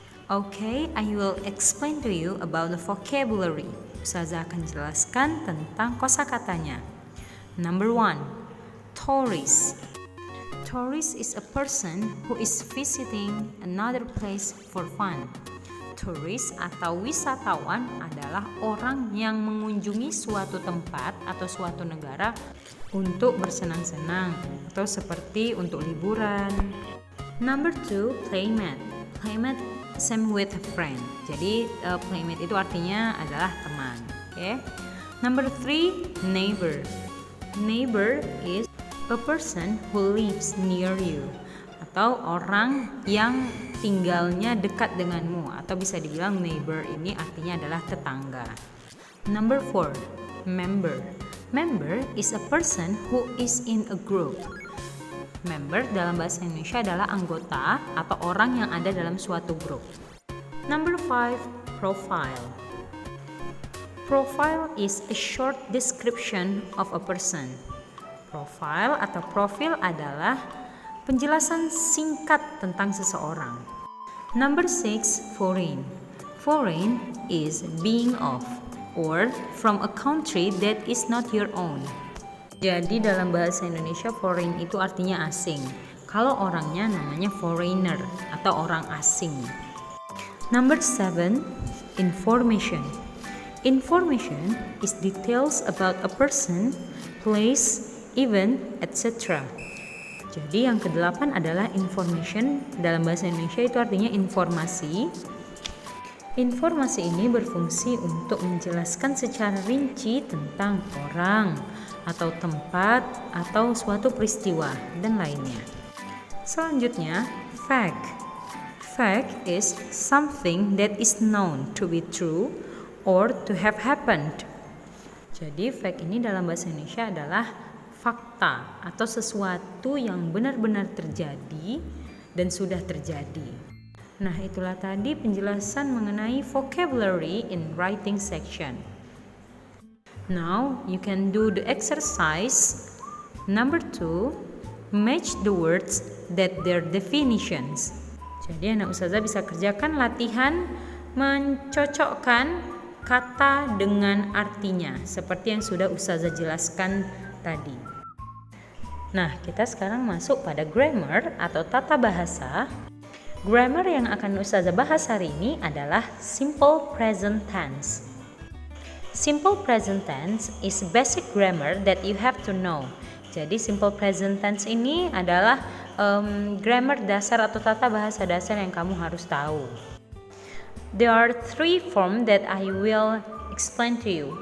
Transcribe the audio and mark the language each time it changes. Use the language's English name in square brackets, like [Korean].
[English] Okay, I will explain to you about the vocabulary. [Indonesian] Ustazah akan jelaskan tentang kosakatanya. [English] Number 1, tourist. Tourist is a person who is visiting another place for fun. [Indonesian] Tourist atau wisatawan adalah orang yang mengunjungi suatu tempat atau suatu negara untuk bersenang-senang atau seperti untuk liburan. [English] Number 2, playmate. Playmate same with a friend. [Indonesian] Jadi playmate itu artinya adalah teman. Okay? [English] Number 3, neighbor. Neighbor is a person who lives near you, [Indonesian] atau orang yang tinggalnya dekat denganmu, atau bisa dibilang neighbor ini artinya adalah tetangga. [English] Number 4, member. Member is a person who is in a group. [Indonesian] Member dalam bahasa Indonesia adalah anggota atau orang yang ada dalam suatu grup. [English] Number 5, profile. Profile is a short description of a person. [Indonesian] Profile atau profil adalah penjelasan singkat tentang seseorang. [English] Number 6, foreign. Foreign is being of or from a country that is not your own. [Indonesian] Jadi dalam bahasa Indonesia foreign itu artinya asing. Kalau orangnya namanya foreigner atau orang asing. [English] Number 7, information. Information is details about a person, place, event, etc. [Indonesian] Jadi yang ke-8 adalah information. Dalam bahasa Indonesia itu artinya informasi. Informasi ini berfungsi untuk menjelaskan secara rinci tentang orang atau tempat atau suatu peristiwa dan lainnya. Selanjutnya, fact. [English] Fact is something that is known to be true or to have happened. [Indonesian] Jadi fact ini dalam bahasa Indonesia adalah fakta atau sesuatu yang benar-benar terjadi dan sudah terjadi. Nah, itulah tadi penjelasan mengenai vocabulary [English] in writing section. Now, you can do the exercise. Number 2, match the words that their definitions. [Indonesian] Jadi anak ustazah bisa kerjakan latihan mencocokkan kata dengan artinya seperti yang sudah ustazah jelaskan tadi. Nah, kita sekarang masuk pada grammar atau tata bahasa. Grammar yang akan Ustazah bahas hari ini adalah simple present tense. [English] Simple present tense is basic grammar that you have to know. [Indonesian] Jadi simple present tense ini adalah grammar dasar atau tata bahasa dasar yang kamu harus tahu. [English] There are 3 forms that I will explain to you.